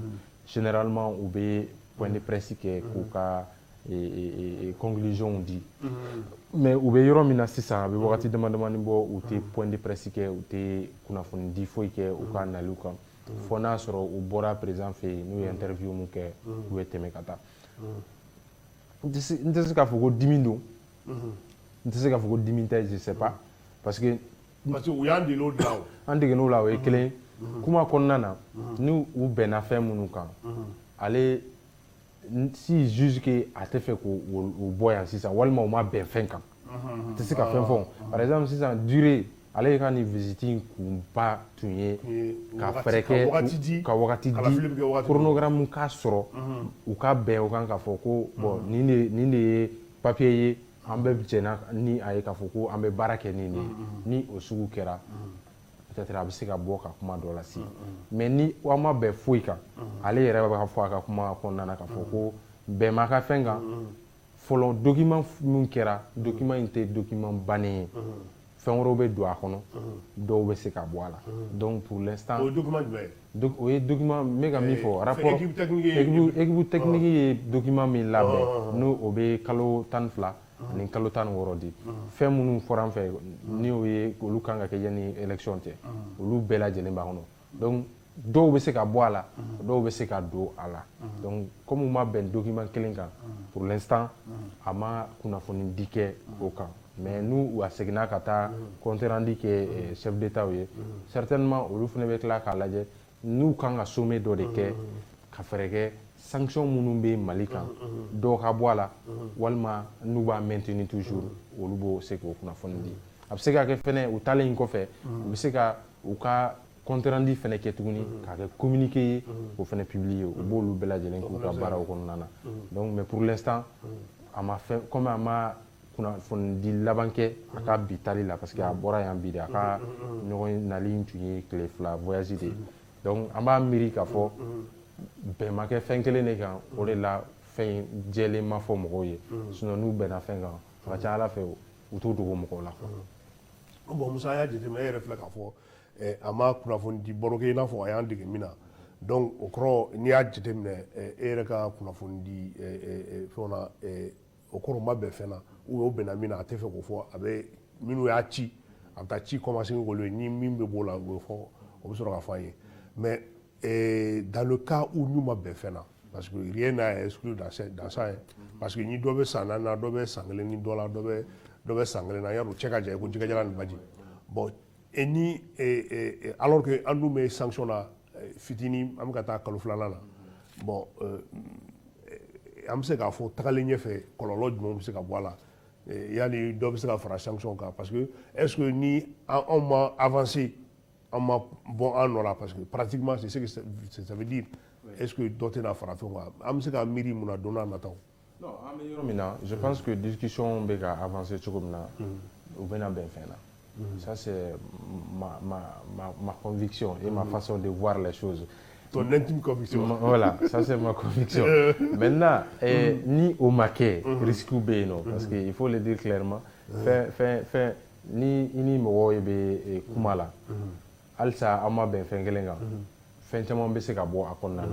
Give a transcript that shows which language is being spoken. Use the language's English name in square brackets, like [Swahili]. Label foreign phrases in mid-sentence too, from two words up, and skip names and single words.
[Bambara] généralement u bɛ [French] point de presse [Bambara] kɛ k'u ka conclusion di mais u bɛ yɔrɔ min na sisan a bɛ wagati damadamani bɔ u tɛ [French] point de presse [Bambara] kɛ u tɛ kunnafoni di foyi kɛ u ka naliw kan fo n'a sɔrɔ u bɔra président fɛ yen n'u ye interview mun kɛ u bɛ tɛmɛ ka taa n tɛ se k'a fɔ ko dimi don n tɛ se k'a fɔ ko dimi tɛ [French] je sais pas parce que [Bambara] u y'an dege o de la an degen'o la o ye kelen kuma kɔnɔna na ni u bɛnna fɛn minnu kan ale [French] si juge que [Bambara] a tɛ fɛ k'o bɔ yan sisan walima u ma bɛn fɛn kan tɛ se ka fɛn fɔ [French] par exemple [Bambara] sisan durée ale ka nin visite in kunba tun ye ka fɛɛrɛ kɛ ka wagati di chronogramme k'a sɔrɔ u ka bɛn o kan k'a fɔ ko bon nin de ye papier ye an bɛɛ jɛna ni a ye k'a fɔ ko an bɛ baara kɛ nin de ni o sugu kɛra peut-être a bɛ se ka bɔ ka kuma dɔ lase mais ni an ma bɛn foyi kan ale yɛrɛ b'a fɔ a ka kuma kɔnɔna na k'a fɔ ko bɛn ma ka fɛn kan fɔlɔ document min kɛra document in tɛ document bannen ye fɛn wɛrɛw bɛ don a kɔnɔ dɔw bɛ se ka bɔ a la [French] donc pour l'instant [Bambara] o ye document jumɛn ye o ye document n bɛ ka min fɔ [French] rapport équipe technique [Bambara] ye document min labɛn n'o o bɛ kalo 12 ani kalo 16 di fɛn minnu fɔra an fɛ ni o ye olu kan ka kɛ yanni élection cɛ olu bɛɛ lajɛlen b'a kɔnɔ donc dɔw bɛ se ka bɔ a la dɔw bɛ se ka don a la [French] donc comme [Bambara] u ma bɛn document kelen kan [French] pour l'instant [Bambara] a ma kunnafoni di kɛ o kan mais n'u a seginna ka taa [French] compte rendu [Bambara] kɛ [French] chef d'état [Bambara] ye certainement olu fana bɛ tila k'a lajɛ n'u kan ka sommet dɔ de kɛ ka fɛɛrɛ kɛ sanction minnu bɛ Mali kan dɔw ka bɔ a la walima n'u b'a [French] maintenir toujours [Bambara] olu b'o se k'o kunnafoni di a bɛ se ka kɛ fɛnɛ u taalen kɔfɛ u bɛ se ka u ka [French] compte rendu [Bambara] fɛnɛ kɛ tuguni k'a kɛ communiqué ye k'o fɛnɛ publier u b'olu bɛɛ lajɛlen k'u ka baaraw kɔnɔna na [French] donc mais pour l'instant [Bambara] a ma fɛn comme a ma kunnafoni di laban kɛ a ka bi tali la parce que a bɔra yan bi de a ka ɲɔgɔn nali in tun ye tile 2 [French] voyage de donc [Bambara] an b'a miiri k'a fɔ bɛn ma kɛ fɛn kelen de kan o de la fɛn jɛlen ma fɔ mɔgɔw ye sinon n'u bɛnna fɛn kan a ka ca Ala fɛ u t'u dogo mɔgɔw la bon Musa y'a jateminɛ e yɛrɛ filɛ k'a fɔ a ma kunnafoni di baro kɛ i n'a fɔ a y'an dege min na donc o kɔrɔ n'i y'a jateminɛ e yɛrɛ ka kunnafoni di fɛnw na o kɔrɔ ma bɛn fɛn na o bɛnna min na a tɛ fɛ k'o fɔ a bɛ minnu y'a ci a bɛ taa ci commencer k'olu ye ni min bɛ b'o la o bɛ fɔ o bɛ sɔrɔ ka fɔ an ye [French] mais dans le cas où [Bambara] n'u ma bɛn fɛn na [French] parce que rien n'a exclu dans ça parce que [Bambara] ni dɔ bɛ san 4 na dɔ bɛ san 1 ni dɔ la dɔ bɛ san 1 na yarɔ cɛ ka jan i ko jɛgɛjalan ni baji bon et ni [French] alors que [Bambara] an dun bɛ sanction na fitinin an bɛ ka taa kalo 2nan na bon an bɛ se k'a fɔ tagalen ɲɛfɛ kɔlɔlɔ jumɛn bɛ se ka bɔ a la yali dɔ bɛ se ka fara sanction kan [French] parce que est-ce que [Bambara] ni anw ma avancer an ma bɔ an nɔ la [French] parce que pratiquement c'est ce que ça veut dire est-ce que [Bambara] dɔ tɛna fara fɛn kan an bɛ se ka miiri mun na don n'a nataw non an bɛ yɔrɔ min na [French] je pense que [Bambara] discussion bɛ ka avancer cogo min na u bɛna bɛn fɛn na [French] ça c'est ma conviction et ma façon de voir les choses. Ton intime conviction. Voilà, ça c'est ma conviction. Maintenant, ni au maquet, risque ou non, parce qu'il faut le dire clairement, [Bambara] ni mɔgɔw bɛ kuma la, halisa an ma bɛn fɛn kelen kan, fɛn caman bɛ se ka bɔ a kɔnɔna na.